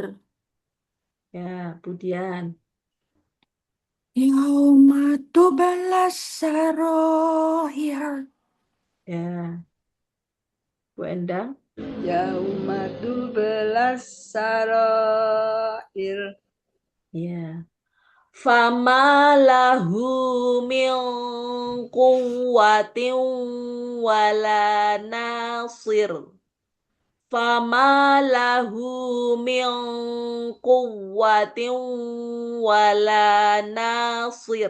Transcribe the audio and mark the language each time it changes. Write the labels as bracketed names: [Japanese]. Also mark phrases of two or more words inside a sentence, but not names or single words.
[Javanese] Ya, Bu Dian. [Arabic] يوم تبلى السرائر. [Javanese] Ya, Bu Endang. [Arabic] يوم تبلى السرائر. [Javanese] Ya. [Arabic] فما له من قوة ولا ناصر. فما له من قوة ولا ناصر.